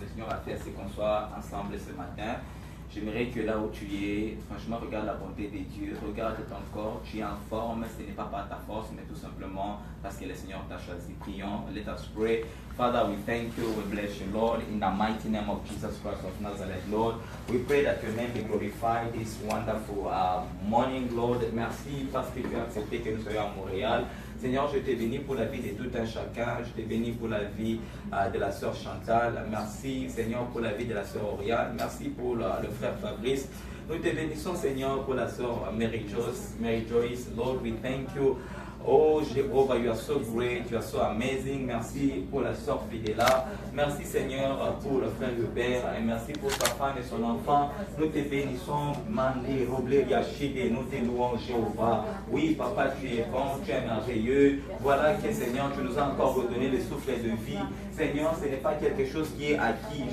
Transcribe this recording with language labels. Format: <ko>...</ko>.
<fr>Le Seigneur a fait ce qu'on soit ensemble ce matin. J'aimerais que là où tu es, franchement, regarde la bonté de Dieu, regarde ton corps, tu es en forme, ce n'est pas par ta force, mais tout simplement parce que le Seigneur t'a choisi. Prions,</fr> <en>let us pray. Father, we thank you, we bless you, Lord, in the mighty name of Jesus Christ of Nazareth, Lord. We pray that your name be glorified this wonderful morning, Lord.</en> <fr>Merci parce que tu as accepté que nous soyons à Montréal. Seigneur, je te bénis pour la vie de tout un chacun. Je te bénis pour la vie de la sœur Chantal. Merci, Seigneur, pour la vie de la sœur Oriane. Merci pour le frère Fabrice. Nous te bénissons, Seigneur, pour la sœur Mary Joyce.</fr> <en>Lord, we thank you Oh Jéhovah, you are so great, you are so amazing.</en> <fr>Merci pour la sœur Fidela. Merci Seigneur pour le frère Hubert. Et merci pour sa femme et son enfant. Nous te bénissons, Mandi, Roblé, Yachide. Nous te louons Jéhovah. Oui, Papa, tu es bon, tu es merveilleux. Voilà que Seigneur, tu nous as encore redonné le souffle de vie. Seigneur, ce n'est pas quelque chose qui est acquis.</fr>